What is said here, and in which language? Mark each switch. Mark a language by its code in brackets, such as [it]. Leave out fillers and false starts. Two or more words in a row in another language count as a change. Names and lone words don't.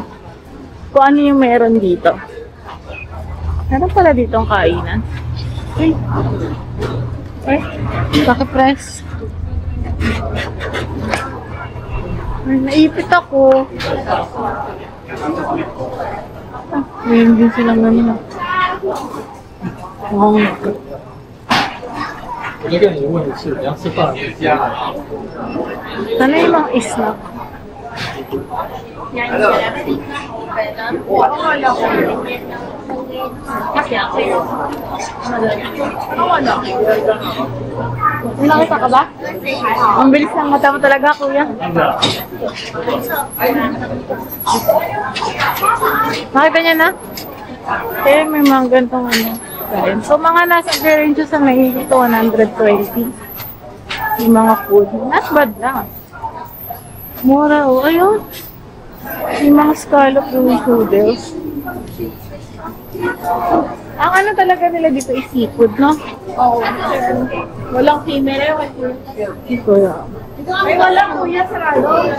[tl] Kung ano yung meron dito. Meron pala ditong kainan. Uy. Uy. Paki-press. Ay, naipit ako. Ngayon din silang ganun. Wow. [zh] 我就跟你问一次，你要吃饭回家。 [tl] Ano yung mga snack? Nakita ka ba? Ang bilis ng mata mo talaga, kuya. Nakita niya na? Eh, may mga gantong ano. So, mga nasa range sa may 120. Yung mga food. [en] Not bad [tl] lang. Mura, oh. Ayun. Yung mga scallop yung noodles. Ang ano talaga nila dito is seafood, no? Oo. Walang female. Ito yan. Ay, walang kuya sarado.